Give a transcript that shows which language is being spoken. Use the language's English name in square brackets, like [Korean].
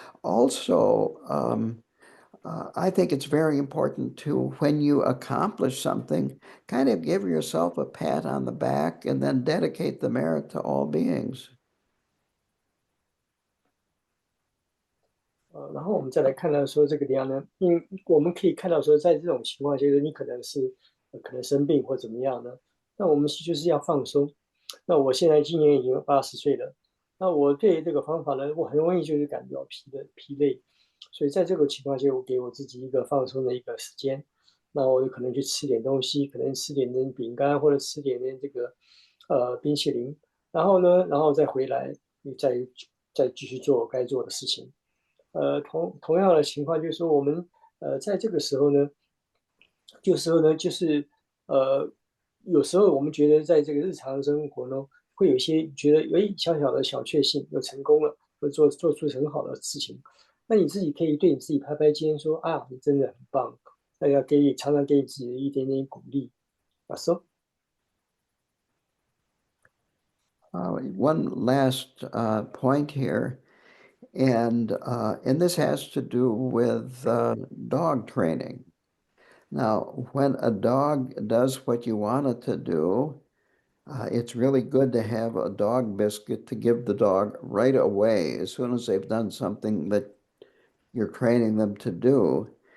[English] Also, I think it's very important to, when you accomplish something, kind of give yourself a pat on the back and then dedicate the merit to all beings. [Chinese] 然后我们再来看到说这个地方呢，我们可以看到说，在这种情况，就是你可能生病或怎么样呢？那我们就是要放松。那我现在今年已经80岁了，那我对这个方法呢，我很容易就是感觉到疲累，所以在这个情况下，我给我自己一个放松的一个时间。那我有可能去吃点东西，可能吃点饼干或者吃点这个冰淇淋，然后再回来，你再继续做我该做的事情。同样的情况就是说，我们在这个时候呢，就是有时候我们觉得在这个日常生活呢，会有一些觉得小小的小确幸，又成功了，或做出很好的事情，那你自己可以对你自己拍拍肩，说啊，你真的很棒，那要常常给你自己一点点鼓励。啊，so [English] One last point here, and this has to do with dog training. Now, when a dog does what you want it to do, it's really good to have a dog biscuit to give the dog right away as soon as they've done something that you're training them to do.